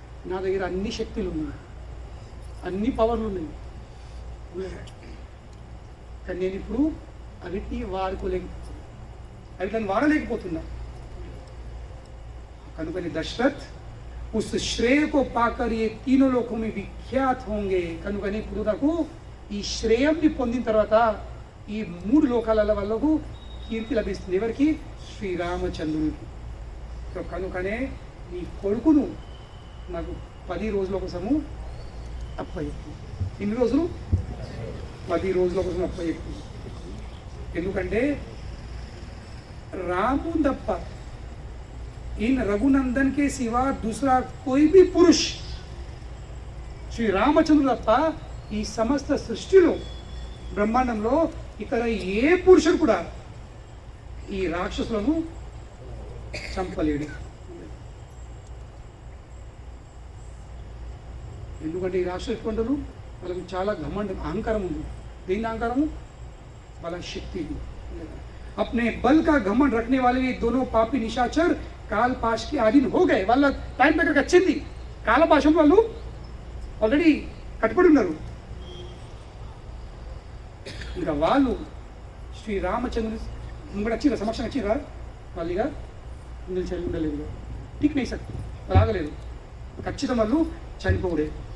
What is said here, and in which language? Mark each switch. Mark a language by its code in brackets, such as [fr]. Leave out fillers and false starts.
[te] నా దగ్గర అన్ని శక్తులు ఉన్నాయి, అన్ని పవర్లు ఉన్నాయి, కానీ నేను ఇప్పుడు అవిటిని వాడలేకపోతున్నా. [hi] कनुकने दशरथ उस श्रेय को पाकर ये तीनों लोकों में विख्यात होंगे. [te] कनुकने ఇప్పుడు నాకు ఈ శ్రేయంని పొందిన తర్వాత ఈ 3 లోకాల వాళ్ళకు కీర్తి లభిస్తుంది. ఎవరికి? శ్రీరామచంద్రునికి. సో కనుకనే ఈ కొడుకును నాకు 10 రోజుల కోసము అప్పయ్యు. ఎన్ని రోజులు? 10 రోజుల కోసం అప్పయ్యు. ఎందుకంటే రాము తప్ప [hi] इन रघुनंदन के सिवा दूसरा कोई भी पुरुष [te] శ్రీ రామచంద్రుడు తప్ప ఈ సమస్త సృష్టిలో బ్రహ్మాండంలో ఇతర ఏ పురుషుడు కూడా ఈ రాక్షసులను చంపలేడు. ఎందుకంటే ఈ రాక్షసులు వాళ్ళకి చాలా ఘమండం, అహంకారం ఉంది. దేని అహంకారము? వాళ్ళ శక్తి. [hi] अपने बल का घमंड रखने वाले ये दोनों पापी निशाचर काल पाश के अधीन हो गए. [te] వాళ్ళ టైం దగ్గరకు వచ్చింది. కాలపాశం వాళ్ళు ఆల్రెడీ కట్టుబడి ఉన్నారు. ఇంకా వాళ్ళు శ్రీరామచంద్రుని ముంగడ వచ్చిరా, సమక్షంగా వచ్చిరా, వాళ్ళు ఇక నిలిచి ఉండలేదు. [hi] టిక్ నై సక్తి, [te] రాగలేదు. ఖచ్చితం వాళ్ళు చనిపోడే.